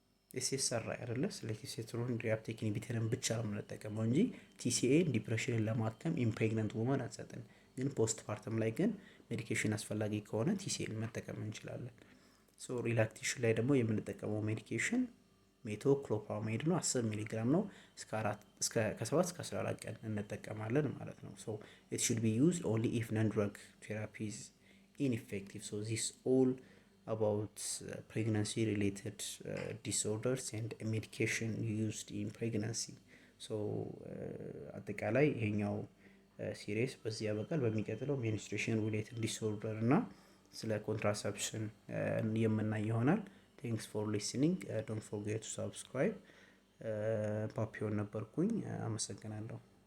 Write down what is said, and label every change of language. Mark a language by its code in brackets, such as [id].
[am] ኤስኤስአር አይደለ? ሴሌክቲቭ ሴሮቶኒን ሪአፕቴክ ኢንሂቢተርን ብቻ ነው የምንጠቀመው እንጂ ቲሲኤ ዲፕሬሽንን ለማከም ኢምፕሬግናንት ውመን አንሰጥን። ግን ፖስት ፓርተም ላይ ግን ሜዲኬሽን አስፈላጊ ከሆነ ቲሲኤን መጠቀም እንችላለን። ሶ ሪላክቴሽን ላይ ደግሞ የምንጠቀመው ሜዲኬሽን ሜቶክሎፕራማይድ ነው። 10 ሚሊግራም ነው። ከ7 እስከ 14 ቀን እንጠቀማለን ማለት ነው። ሶ [en] it should be used only if non-drug therapy is ineffective. So this all about pregnancy related disorders and medication used in pregnancy. [am] So አጠቃላይ ይሄኛው ሲሪየስ በዚህ ያበቃል። በሚቀጥለው menstruation related disorder እና ስለ contraception የምናይ ይሆናል። [en] Thanks for listening. Don't forget to subscribe. ፓፒዮን [am] ነበርኩኝ። አመሰግናለሁ።